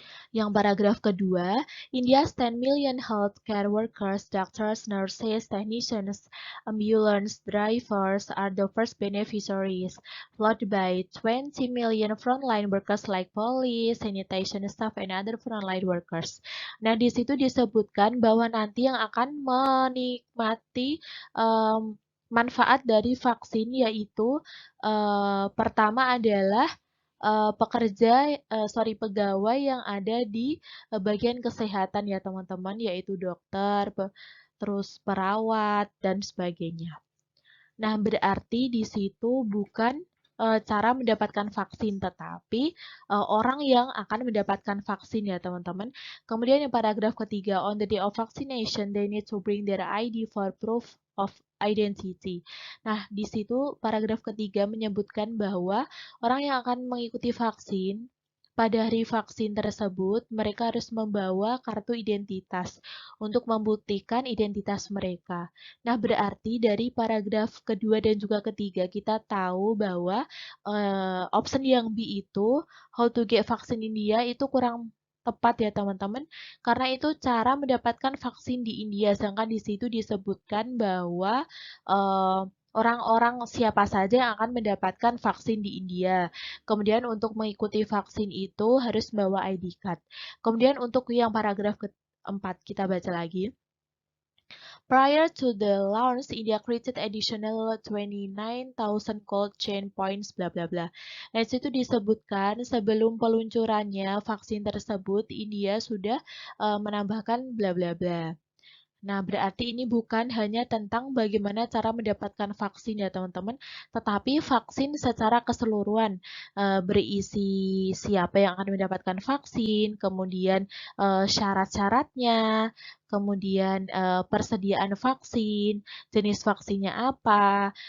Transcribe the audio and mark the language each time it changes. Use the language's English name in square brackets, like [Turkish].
[Indonesian] Yang paragraf kedua, [English] India's 10 million healthcare workers, doctors, nurses, technicians, ambulance drivers are the first beneficiaries, followed by 20 million frontline workers like police, sanitation staff, and other frontline workers. [Indonesian] Nah, di situ disebutkan bahwa nanti yang akan menikmati manfaat dari vaksin yaitu pertama adalah pegawai yang ada di bagian kesehatan ya teman-teman, yaitu dokter, terus perawat, dan sebagainya. Nah, berarti di situ bukan cara mendapatkan vaksin, tetapi orang yang akan mendapatkan vaksin ya teman-teman. Kemudian yang paragraf ketiga, [English] on the day of vaccination, they need to bring their ID for proof of identity. [Indonesian] Nah, di situ paragraf ketiga menyebutkan bahwa orang yang akan mengikuti vaksin, pada hari vaksin tersebut, mereka harus membawa kartu identitas untuk membuktikan identitas mereka. Nah, berarti dari paragraf kedua dan juga ketiga kita tahu bahwa option yang B itu [English] how to get vaccine in India [Indonesian] itu kurang tepat ya teman-teman, karena itu cara mendapatkan vaksin di India, sedangkan di situ disebutkan bahwa orang-orang siapa saja yang akan mendapatkan vaksin di India. Kemudian untuk mengikuti vaksin itu harus membawa ID card. Kemudian untuk yang paragraf keempat kita baca lagi. [English] Prior to the launch, India created additional 29,000 cold chain points, bla bla bla. [Indonesian] Nah, situ disebutkan sebelum peluncurannya vaksin tersebut, India sudah menambahkan bla bla bla. Nah, berarti ini bukan hanya tentang bagaimana cara mendapatkan vaksin ya teman-teman, tetapi vaksin secara keseluruhan berisi siapa yang akan mendapatkan vaksin, kemudian syarat-syaratnya, kemudian persediaan vaksin, jenis vaksinnya apa.